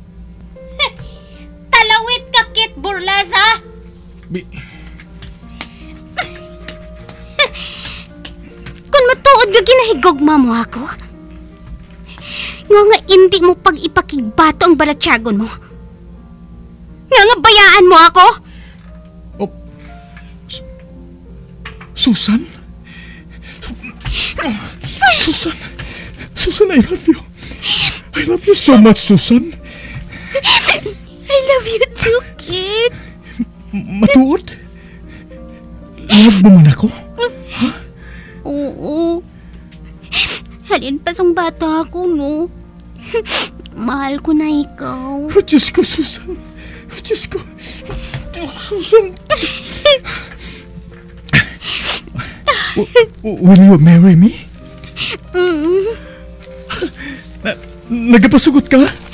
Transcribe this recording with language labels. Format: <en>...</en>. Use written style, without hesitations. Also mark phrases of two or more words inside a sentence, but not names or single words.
<hil>Talawit ka, Kit Burlaza! Kung matuod ka ginahigugma mo ako, nga hindi mo pag ipakigbato ang balatyagon mo. Nga bayaan mo ako? oh. Susan?</hil> <en>Susan? Susan, I love you. I love you so much, Susan. I love you too, Kit.</en> <hil>Matuod? Love mo man ako? Oo. Halin pa sang bata ako, no? Mahal ko na ikaw. Oh, Diyos ko, Susan. Oh, Diyos ko. Susan.</hil> <en>Will you marry me?</en> <hil>Nagpasugot ka?</hil>